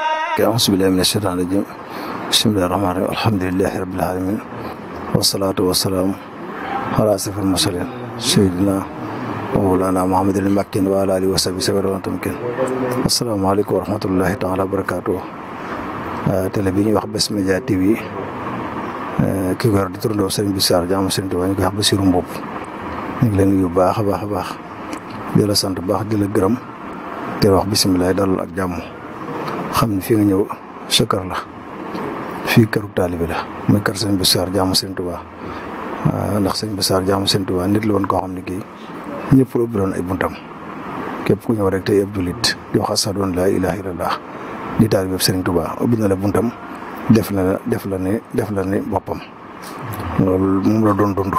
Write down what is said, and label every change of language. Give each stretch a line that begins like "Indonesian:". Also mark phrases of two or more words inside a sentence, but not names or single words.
Arabic: أعوذ بالله من الشيطان الرجيم. بسم الله الرحمن الرحيم. الحمد لله رب العالمين والصلاة والسلام على أشرف المرسلين سيدنا ومولانا محمد المكين وعلى آله وصحبه وسلم تمكين. السلام عليكم ورحمة الله تعالى وبركاته.
Wolof: télé bi ñuy wax Bës Média TV ki ko yor di turandoo Serigne Bissar jaamu Serigne Touba ñu koy wax Bassirou Mboup ñu ngi leen nuyu baax a baax di la sant baax di la gërëm te wax bisimilah dalal ak jàmm xam ne fii nga ñëw sa kër la fii këru taalibe la muy kër Serigne Bissar jaamu Serigne Touba ndax Serigne Bissar jaamu Serigne Touba nit la woon koo xam ne kii ñëpp la ubbi doon ay buntam képp ku ñëw rek tey ab jullit di wax
Arabic: أشهد أن لا إله إلا الله
Wolof: di taalibe Serigne Touba ubbi na la buntam def la ne boppam loolu moom la doon dund.